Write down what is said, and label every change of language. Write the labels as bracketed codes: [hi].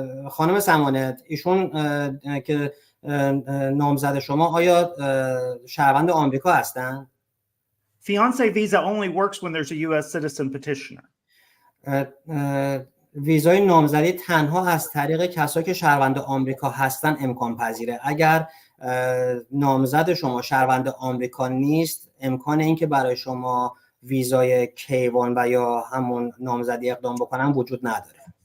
[fa] خانم سمانه، ایشون که نامزد شما آیا شهروند آمریکا هستن؟ [en] Fiance visa only works when there's a U.S. citizen petitioner. [fa] ویزای نامزدی تنها از طریق کسایی که شهروند آمریکا هستن امکان پذیره. اگر نامزد شما شهروند آمریکا نیست، امکان این که برای شما ویزای کیوان و یا همون نامزدی اقدام بکنن وجود نداره.